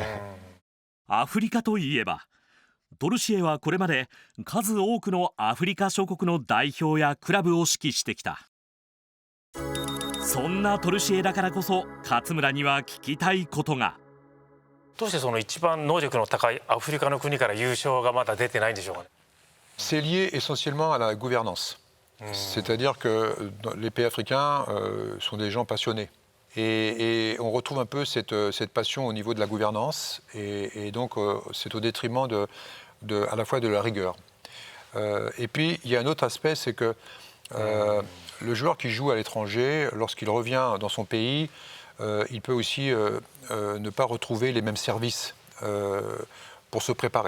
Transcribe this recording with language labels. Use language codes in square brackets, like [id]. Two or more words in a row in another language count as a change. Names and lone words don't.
[ja] アフリカといえばトルシエはこれまで数多くのアフリカ諸国の代表やクラブを指揮してきた。そんなトルシエだからこそ勝村には聞きたいことが。どうしてその一番能力の高いアフリカの国から優勝がまだ出てないんでしょうかね。 [fr] C'est lié essentiellement à la gouvernance. C'est-à-dire que les pays africains sont des gens passionnés. Et on retrouve un peu cette passion au niveau de la gouvernance. Et donc, c'est au détriment à la fois de la rigueur. Et puis, il y a un autre aspect, c'est que le joueur qui joue à l'étranger, lorsqu'il revient dans son pays, il peut aussi ne pas retrouver les mêmes services pour se préparer.